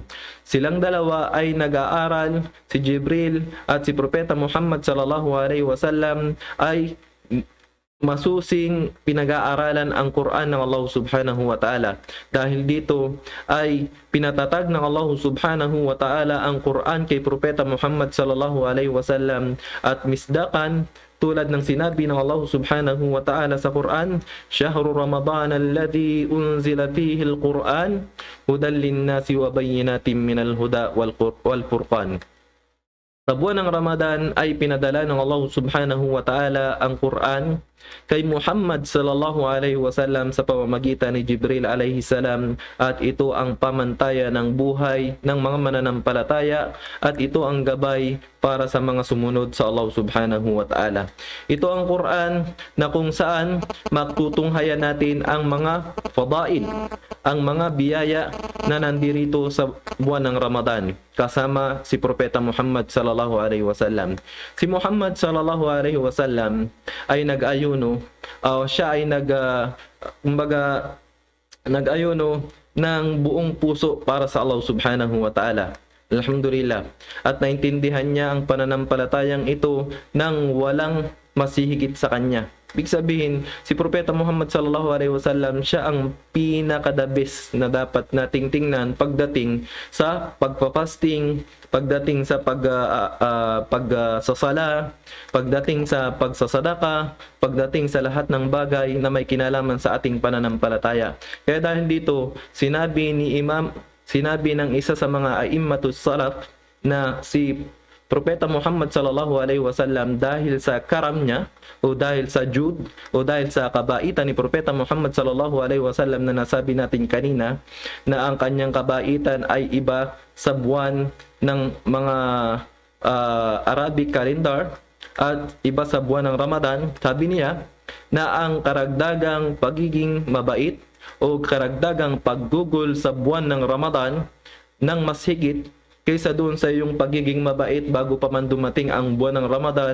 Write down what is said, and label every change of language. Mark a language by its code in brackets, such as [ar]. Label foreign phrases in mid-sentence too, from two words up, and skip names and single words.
[tl] Silang dalawa ay nag-aaral, si Jibril at si Propeta Muhammad [ar] صلى الله عليه وسلم [tl] ay masusing pinag-aaralan ang Quran ng Allah [ar] سبحانه وتعالى. [tl] Dahil dito ay pinatatag ng Allah [ar] سبحانه وتعالى [tl] ang Quran kay Propeta Muhammad [ar] صلى الله عليه وسلم, [tl] at misdakan tulad ng sinabi ng Allah [ar] سبحانه وتعالى [tl] sa Quran, [ar] شهر رمضان الذي أنزل فيه القرآن هدى للناس وبينات من الهدى والفرقان. [tl] Sa buwan ng Ramadan ay pinadala ng Allah [ar] سبحانه وتعالى [tl] ang Quran kay Muhammad [ar] صلى الله عليه وسلم [tl] sa pamamagitan ni Jibril [ar] عليه السلام, [tl] at ito ang pamantayan ng buhay ng mga mananampalataya at ito ang gabay para sa mga sumunod sa Allah [ar] سبحانه وتعالى. [tl] Ito ang Quran na kung saan matutunghayan natin ang mga fadail, ang mga biyaya na nandirito sa buwan ng Ramadan kasama si Propeta Muhammad [ar] صلى الله عليه وسلم. [tl] Si Muhammad [ar] صلى الله عليه وسلم [tl] ay nag-ayuno, siya ay nag-ayuno ng buong puso para sa Allah [ar] سبحانه وتعالى. [tl] Alhamdulillah. At naintindihan niya ang pananampalatayang ito nang walang masihigit sa kanya. Ibig sabihin, si Propeta Muhammad [ar] صلى الله عليه وسلم, [tl] siya ang pinaka- [en] the best [tl] na dapat nating tingnan pagdating sa pagpapasting, pagdating sa pagsasala, pagdating sa pagsasadaka, pagdating sa lahat ng bagay na may kinalaman sa ating pananampalataya. Kaya dahil dito, sinabi ng isa sa mga [ar] أئمة السلف [tl] na si Propeta Muhammad [ar] صلى الله عليه وسلم, [tl] dahil sa karam niya o dahil sa jud o dahil sa kabaitan ni Propeta Muhammad [ar] صلى الله عليه وسلم [tl] na nasabi natin kanina, na ang kanyang kabaitan ay iba sa buwan ng mga [en] Arabic calendar [tl] at iba sa buwan ng Ramadan. Sabi niya na ang karagdagang pagiging mabait o karagdagang paggugol sa buwan ng Ramadan ng mas higit kaysa doon sa iyong pagiging mabait bago pa man dumating ang buwan ng Ramadan.